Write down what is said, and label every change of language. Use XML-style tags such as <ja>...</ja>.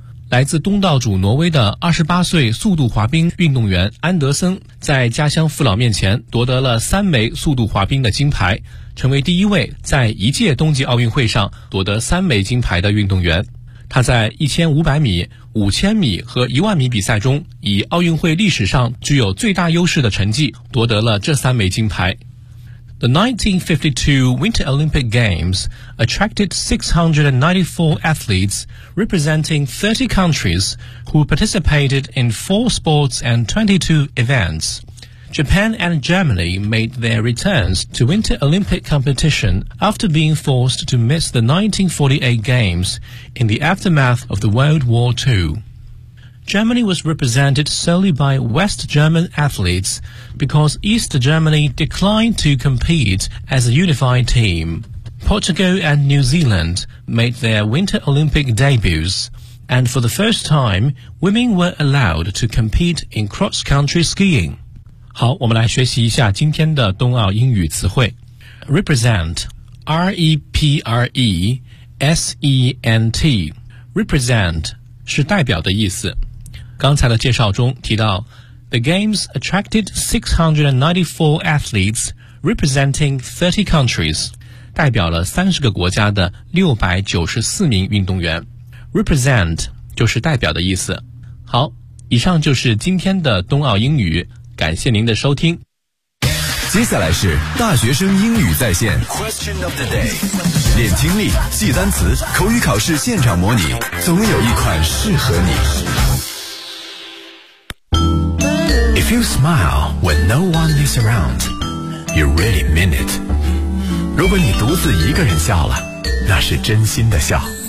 <zh>来自东道主挪威的28岁速度滑冰运动员安德森在家乡父老面前夺得了3枚速度滑冰的金牌，成为第一位在一届冬季奥运会上夺得3枚金牌的运动员。他在1500米、5000米和1万米比赛中以奥运会历史上具有最大优势的成绩夺得了这3枚金牌。</zh> <en>The 1952 Winter Olympic Games attracted 694 athletes representing 30 countries who participated in 4 sports and 22 events. Japan and Germany made their returns to Winter Olympic competition after being forced to miss the 1948 Games in the aftermath of the World War II. Germany was represented solely by West German athletes because East Germany declined to compete as a unified team. Portugal and New Zealand made their Winter Olympic debuts, and for the first time, women were allowed to compete in cross-country skiing.</en> <zh>好，我们来学习一下今天的冬奥英语词汇。</zh> <en>Represent, R-E-P-R-E-S-E-N-T.</en> <zh>Represent 是代表的意思。刚才的介绍中提到 The Games attracted 694 athletes representing 30 countries, 代表了30个国家的694名运动员。 Represent 就是代表的意思。好，以上就是今天的冬奥英语，感谢您的收听。接下来是大学生英语在线 Question of the day，练听力，记单词，口语考试现场模拟，总有一款适合你。</zh> <en>If you smile when no one is around, you really mean it.</en> <zh>如果你独自一个人笑了，那是真心的笑。</zh>